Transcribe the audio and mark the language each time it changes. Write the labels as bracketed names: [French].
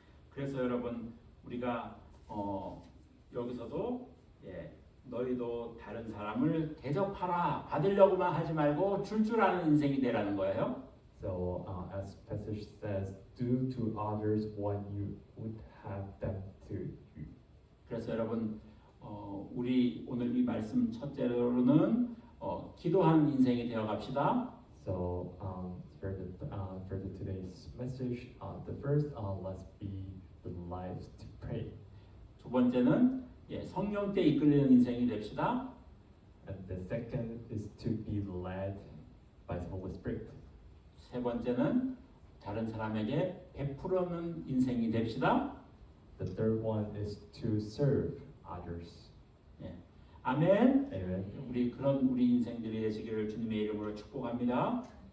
[Korean] 그래서 여러분, 우리가 여기서도 너희도 다른 사람을 대접하라, 받으려고만 하지 말고 줄 아는 인생이 되라는 거예요. [English] So as passage says, do to others what you would have them to you. [Korean] 그래서 여러분, 우리 오늘 이 말씀 첫째로는 기도하는 인생이 되어 갑시다. [English] So for today's message, the first let's be the lives to pray. [Korean] 두 번째는 성령 때 이끌리는 인생이 됩시다. [English] And the second is to be led by the Holy Spirit. [Korean] 세 세 번째는 다른 사람에게 베풀어는 인생이 됩시다. [English] The third one is to serve others. [Korean] 아멘. [English] Amen. [Korean] 우리 인생들이 되시기를 주님의 이름으로 축복합니다.